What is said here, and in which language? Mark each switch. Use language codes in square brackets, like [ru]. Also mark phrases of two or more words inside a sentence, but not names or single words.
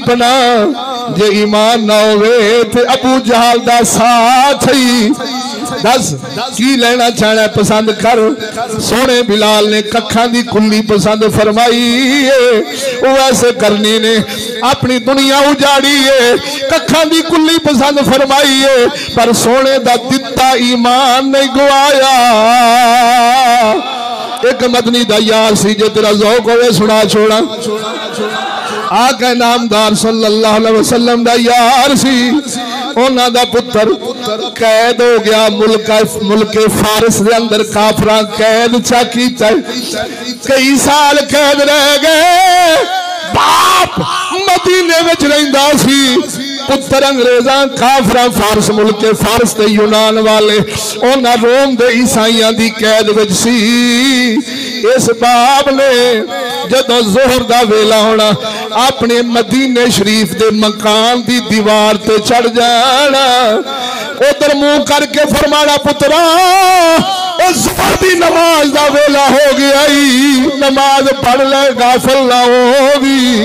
[pa] ਪਨਾਹ ਜੇ ਈਮਾਨ ਨਾ ਹੋਵੇ ਤੇ ਅਬੂ ਜਹਲ ਦਾ ਸਾਥ ਹੀ ਦੱਸ ਕੀ ਲੈਣਾ ਚਾਹਨਾ ਪਸੰਦ ਕਰ ਸੋਨੇ ਬਿਲਾਲ ਨੇ ਕੱਖਾਂ ਦੀ ਕੁੱਲੀ ਪਸੰਦ ਫ਼ਰਮਾਈ ਹੈ ਵੋ ਐਸੇ ਕਰਨੀ ਨੇ ਅਪਣੀ ਦੁਨੀਆ ਉਜਾੜੀ ਹੈ ਕੱਖਾਂ ਦੀ ਕੁੱਲੀ ਪਸੰਦ ਫ਼ਰਮਾਈ ਹੈ ਪਰ ਸੋਨੇ ਦਾ ਦਿੱਤਾ ਈਮਾਨ ਨਹੀਂ ਗਵਾਇਆ ਏਕ ਮਦਨੀ ਦਾ ਯਾਰ ਸੀ ਜੇ ਤੇਰਾ ਜ਼ੌਕ ਹੋਵੇ ਸੁਣਾ ਛੋੜਾ ਆਕਾ ਨਾਮਦਾਰ [ar] صلى الله عليه وسلم [pa] ਦਾ ਯਾਰ ਸੀ ਉਨ੍ਹਾਂ ਦਾ ਪੁੱਤਰ ਕੈਦ ਹੋ ਗਿਆ ਮੁਲਕੇ ਫ਼ਾਰਿਸ ਦੇ ਅੰਦਰ ਕਾਫ਼ਰਾਂ ਕੈਦ ਚਾ ਕੀਤਾ ਕਈ ਸਾਲ ਕੈਦ ਰਹਿ ਗਏ ਬਾਪ ਮਦੀਨੇ ਵਿਚ ਰਹਿੰਦਾ ਸੀ ਪੁੱਤਰ ਅੰਗਰੇਜ਼ਾਂ ਕਾਫ਼ਰਾਂ ਫ਼ਾਰਸ ਮੁਲਕੇ ਫ਼ਾਰਸ ਤੇ ਯੂਨਾਨ ਵਾਲੇ ਉਨ੍ਹਾਂ ਰੋਮ ਦੇ ਈਸਾਈਆਂ ਦੀ ਕੈਦ ਵਿਚ ਸੀ ਇਸ ਬਾਪ ਨੇ ਜਦੋਂ ਜ਼ੋਹਰ ਦਾ ਵੇਲਾ ਹੋਣਾ ਅਪਣੇ ਮਦੀਨੇ ਸ਼ਰੀਫ਼ ਦੇ ਮਕਾਨ ਦੀ ਦੀਵਾਰ ਤੇ ਚੜ੍ਹ ਜਾਣਾ ਉਧਰ ਮੂੰਹ ਕਰਕੇ ਫ਼ਰਮਾਣਾ ਪੁੱਤਰਾ ਜ਼ੋਹਰ ਦੀ ਨਮਾਜ਼ ਦਾ ਵੇਲਾ ਹੋ ਗਿਆ ਨਮਾਜ਼ ਪੜ੍ਹ ਲੈ ਗ਼ਾਫ਼ਿਲ ਨਾ ਹੋਗੀ